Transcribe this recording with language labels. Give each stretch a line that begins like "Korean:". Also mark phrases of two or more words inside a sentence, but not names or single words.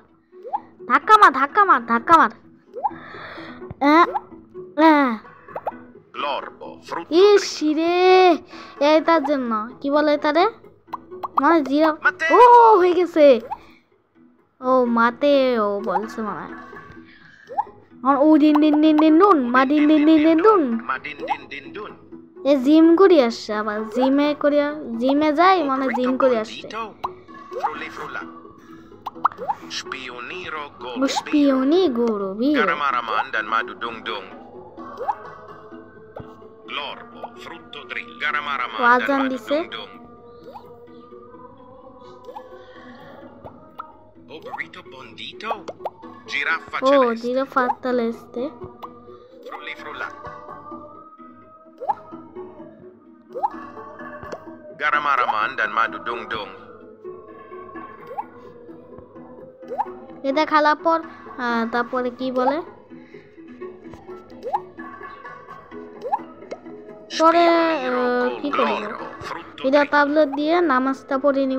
Bangla: ধাক্কা মার ধাক্কা মার ধাক্কা মার। ইস রে, এটার জন্য কি বলে এটারে মানে জিরা। ও হয়ে গেছে। ও মাতে ও বলছে মনে হয়। ও দিন দিন দিন দিন নুন মা দিন দিন দিন দিন নুন। এ জিম করি আসছে আবার, জিমে যাই মানে জিম করে আসছে। Spioni guru biru. Garamaraman dan madu dung-dung. Glorbo, frutto drill. Garamaraman dan madu dung-dung. Burrito bondito. Giraffa celeste. Oh, giraffa celeste. Frulli frulla. Garamaraman dan madu dung-dung. এটা খেলার পর তারপরে কি বলে পরে কি করব, এটা আপলোড দিয়ে নামাজটা পড়ে নিব।